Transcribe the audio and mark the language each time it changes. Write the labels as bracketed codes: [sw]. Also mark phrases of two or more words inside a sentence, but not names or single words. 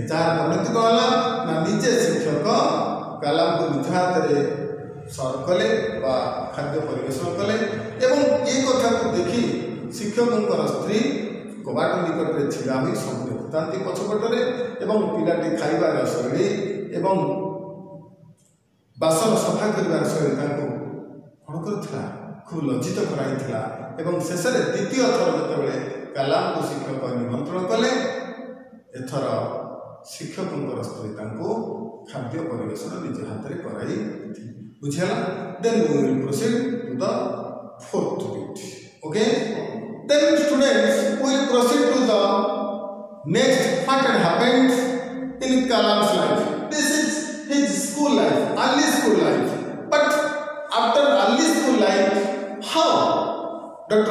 [or] ଯାହାର ପରିଣତି କ'ଣ ହେଲା ନା, ନିଜେ ଶିକ୍ଷକ କାଲାମଙ୍କୁ ନିଜ ହାତରେ ସର୍ଭ କଲେ ବା ଖାଦ୍ୟ ପରିବେଷଣ କଲେ ଏବଂ ଏ କଥାକୁ ଦେଖି ଶିକ୍ଷକଙ୍କର ସ୍ତ୍ରୀ କବାଟ ନିକଟରେ ଛିଡ଼ା ହୋଇ ସବୁ ଦେଖୁଥାନ୍ତି ପଛପଟରେ ଏବଂ ପିଲାଟି ଖାଇବାର ଶୈଳୀ ଏବଂ ବାସନ ସଫା କରିବାର ଶୈଳୀ ତାଙ୍କୁ କ'ଣ କରୁଥିଲା, ଖୁବ୍ ଲଜ୍ଜିତ କରାଇଥିଲା। ଏବଂ ଶେଷରେ ଦ୍ୱିତୀୟ ଥର ଯେତେବେଳେ କାଲାମଙ୍କୁ ଶିକ୍ଷକ ନିମନ୍ତ୍ରଣ କଲେ, ଏଥର ଶିକ୍ଷକଙ୍କର ସ୍ତ୍ରୀ ତାଙ୍କୁ ଖାଦ୍ୟ ପରିବେଷଣ ନିଜ ହାତରେ କରାଇ ବୁଝିହେଲା। [en] ଦେନ୍ we will proceed to the fourth bit. Okay, then students we will proceed to the next what had happened in Kalam's life. This is his school life, early school life. But after early school life, how Dr.